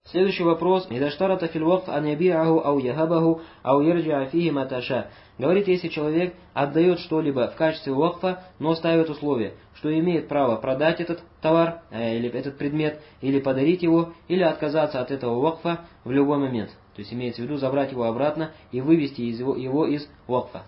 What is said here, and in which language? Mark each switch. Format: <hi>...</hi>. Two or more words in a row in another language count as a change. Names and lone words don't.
<ru>Следующий вопрос.</ru> <ar>إذا اشترط في الوقف أن يبيعه أو يهبه أو يرجع فيه متى شاء.</ar> <ru>Говорит, если человек отдает что-либо в качестве вакфа, но ставит условие, что имеет право продать этот товар, или этот предмет, или подарить его, или отказаться от этого вакфа в любой момент. То есть имеется в виду забрать его обратно и вывести его из вакфа.</ru>